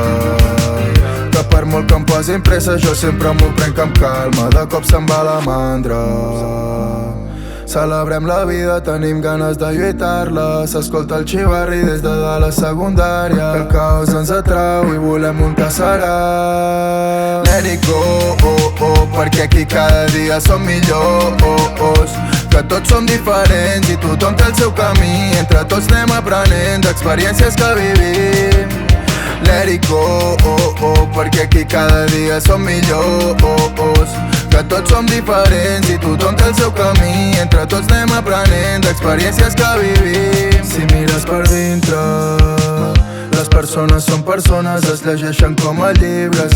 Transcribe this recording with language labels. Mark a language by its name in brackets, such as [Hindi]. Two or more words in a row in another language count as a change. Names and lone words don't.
[Catalan] Que per molt que em posin pressa jo sempre m'ho prenc amb calma. De cop se'n va la mandra. Celebrem la vida, tenim ganes de lluitar-la. S'escolta el xivarri des de dalt a secundària. El caos ens atrau i volem un que serà. [English] Let it go, [Catalan] perquè aquí cada dia som millors. Que tots som diferents i tothom té el seu camí. Entre tots anem aprenent d'experiències que vivim. [English] Let it go, [Catalan] perquè aquí cada dia som millors. Que tots som diferents i tothom té el seu camí. Entre tots anem aprenent d'experiències que vivim. Si mires per dintre, les persones són persones, es llegeixen com a llibres.